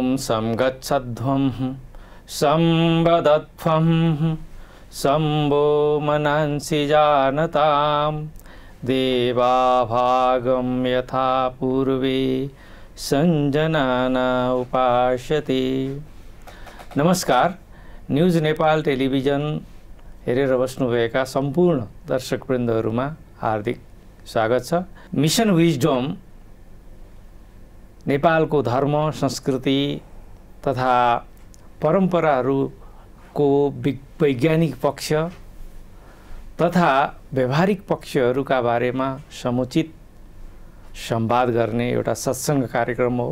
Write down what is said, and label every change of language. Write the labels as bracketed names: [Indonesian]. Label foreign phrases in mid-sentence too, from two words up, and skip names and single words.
[Sanskrit] संगच्छध्वं संवदध्वं शम्भो मनांसि जानतां देवाभागं यथा पूर्वे संजनाना उपास्यते। [Nepali] नमस्कार, न्यूज नेपाल टेलिभिजन हेरेर बस्नुभएका सम्पूर्ण दर्शकवृन्दहरुमा हार्दिक स्वागत छ। मिशन विजडम नेपालको धर्म, संस्कृति तथा परम्पराहरूको वैज्ञानिक पक्ष तथा व्यवहारिक पक्षहरूका बारेमा समुचित संवाद गर्ने एउटा सत्संग कार्यक्रम हो।